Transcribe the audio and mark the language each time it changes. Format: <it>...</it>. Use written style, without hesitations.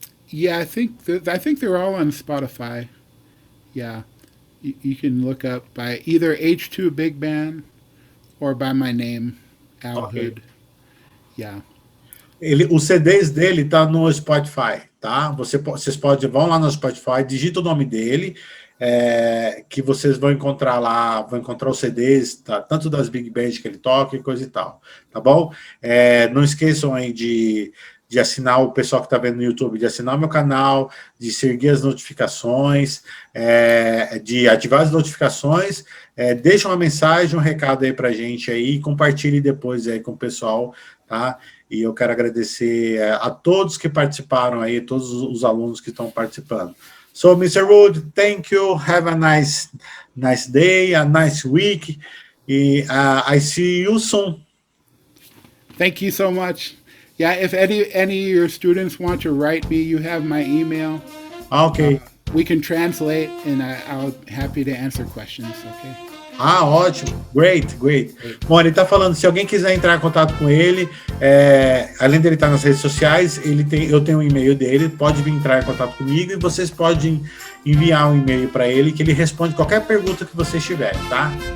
<en>Yeah, I think they're all on Spotify. Yeah. You can look up by either H2 Big Band or by my name, Al Hood. Yeah.</en> <pt>Os CDs dele tá no Spotify, tá? Vocês vão lá no Spotify, digita o nome dele, que vocês vão encontrar lá, vão encontrar os CDs, tá? Tanto das Big Bands que ele toca e coisa e tal, tá bom? Não esqueçam aí de assinar, o pessoal que está vendo no YouTube, de assinar o meu canal, de seguir as notificações, de ativar as notificações, deixa uma mensagem, um recado aí para a gente aí, compartilhe depois aí com o pessoal, tá? E eu quero agradecer a todos que participaram aí, todos os alunos que estão participando.</pt> <en>So, Mr. Wood, thank you, have a nice day, a nice week, I see you soon. Thank you so much. Yeah, if any of your students want to write me, you have my email. Ok. We can translate, and I'll happy to answer questions. Okay.</en> <pt>Ótimo.</pt> <en>Great.</en> <pt>Bom, ele está falando, se alguém quiser entrar em contato com ele, além dele estar nas redes sociais, eu tenho um e-mail dele, pode vir entrar em contato comigo e vocês podem enviar um e-mail para ele que ele responde qualquer pergunta que vocês tiverem, tá?</pt>